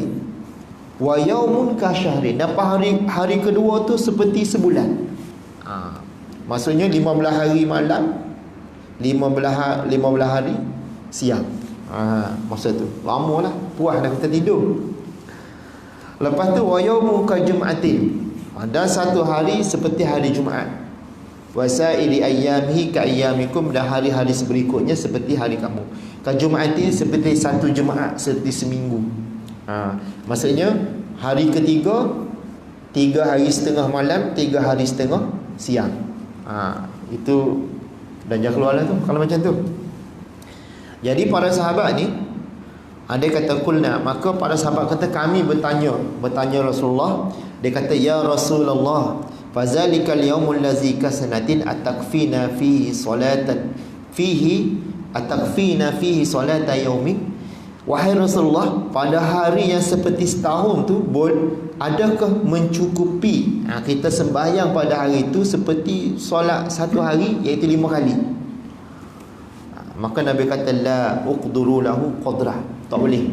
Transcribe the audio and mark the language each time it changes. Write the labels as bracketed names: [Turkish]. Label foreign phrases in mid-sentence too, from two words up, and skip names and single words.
[Arabic] ويوم كشهر, [Malay] dapat hari kedua tu seperti sebulan. Maksudnya 15 hari malam, 15 hari siang. Masa tu lama lah, puas dah kita tidur. Lepas tu [Arabic] ويوم كجمعة, [Malay] dan satu hari seperti hari Jumaat. [Arabic] وسائر أيامه كأيامكم, [Malay] dan hari-hari berikutnya seperti hari kamu. [Arabic] كجمعة [Malay] seperti satu Jumaat, seperti seminggu. Maksudnya hari ketiga 3 hari setengah malam, 3 hari setengah siang. Itu Dajjal keluar lah tu kalau macam tu. Jadi para sahabat ni, ada kata kulna, maka para sahabat kata kami bertanya Rasulullah. Dia kata [Arabic] يا رسول الله فذلك اليوم الذي كسنة أتكفينا فيه صلاة يوم. [Malay] Wahai Rasulullah, pada hari yang seperti setahun tu, adakah mencukupi kita sembahyang pada hari itu seperti solat satu hari, iaitu 5 kali? Maka Nabi kata [Arabic] لا اقدروا له قدره, [Malay] tak boleh.